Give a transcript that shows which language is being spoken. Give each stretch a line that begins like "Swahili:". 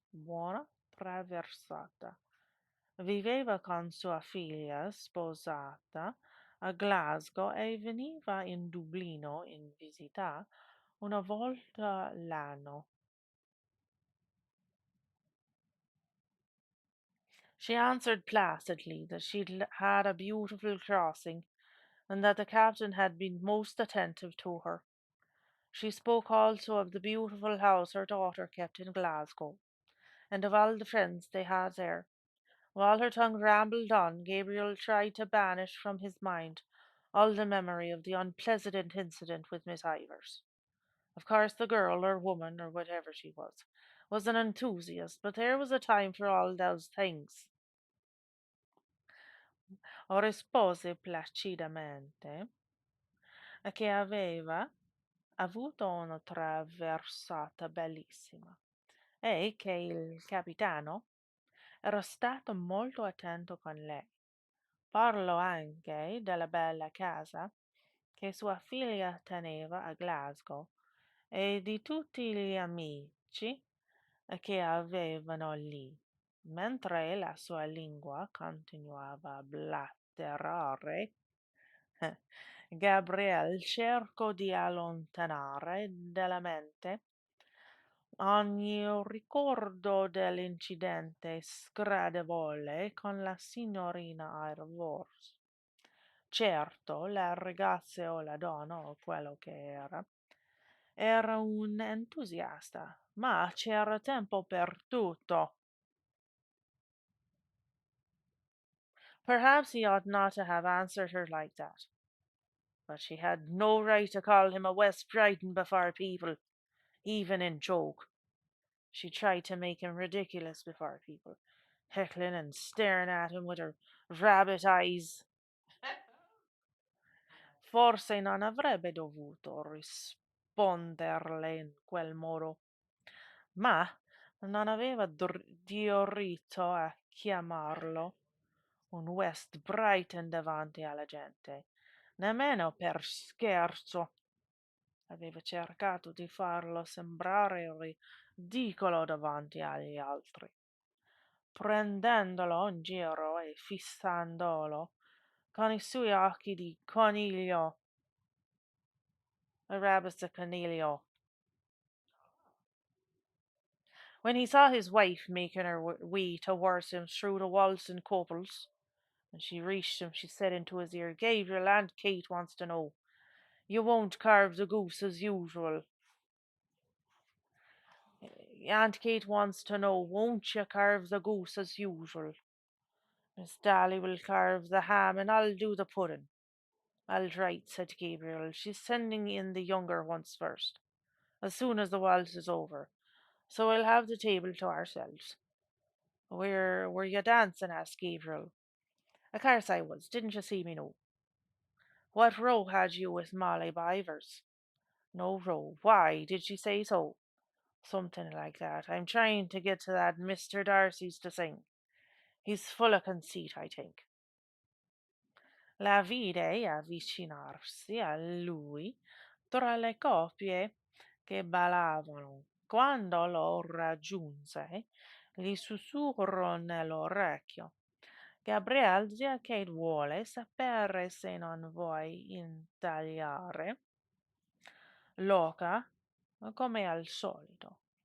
Italian: Buona traversata. Viveva con sua figlia sposata a Glasgow e veniva in Dublino in visita una volta l'anno.
English: She answered placidly that she'd had a beautiful crossing, and that the captain had been most attentive to her. She spoke also of the beautiful house her daughter kept in Glasgow, and of all the friends they had there. While her tongue rambled on, Gabriel tried to banish from his mind all the memory of the unpleasant incident with Miss Ivers. Of course, the girl, or woman, or whatever she was an enthusiast, but there was a time for all those things.
Italian: Rispose placidamente che aveva avuto una traversata bellissima e che il capitano era stato molto attento con lei. Parlo anche della bella casa che sua figlia teneva a Glasgow e di tutti gli amici che avevano lì, mentre la sua lingua continuava a blatterare. Gabriel cercò di allontanare dalla mente ogni ricordo dell'incidente sgradevole con la signorina Irvors. Certo, la ragazza o la donna o quello che era un entusiasta, ma c'era tempo per tutto.
English: Perhaps he ought not to have answered her like that, but she had no right to call him a West Brighton before people, even in joke. She tried to make him ridiculous before people, heckling and staring at him with her rabbit eyes.
Italian: Forse non avrebbe dovuto risponderle in quel modo, ma non aveva diritto a chiamarlo un West Brighton davanti alla gente, nemmeno per scherzo. Aveva cercato di farlo sembrare ridicolo davanti agli altri, prendendolo in giro e fissandolo con i suoi occhi di coniglio,
English: a rabbit
Italian: coniglio.
English: When he saw his wife making her way towards him through the waltz and couples, and she reached him, she said into his ear, Gabriel, Aunt Kate wants to know. You won't carve the goose as usual. Aunt Kate wants to know, won't you carve the goose as usual? Miss Dolly will carve the ham and I'll do the pudding. All right, said Gabriel. She's sending in the younger ones first, as soon as the waltz is over. So we'll have the table to ourselves. Where were you dancing? Asked Gabriel. Of course I was. Didn't you see me no? What row had you with Molly Bivers? No row. Why? Did she say so? Something like that. I'm trying to get to that Mr. Darcy's to sing. He's full of conceit, I think.
Italian: La vide avvicinarsi a lui tra le coppie che ballavano. Quando lo raggiunse, gli sussurrò nell'orecchio. Gabriel, che vuole sapere se non vuoi intagliare l'oca come al solito.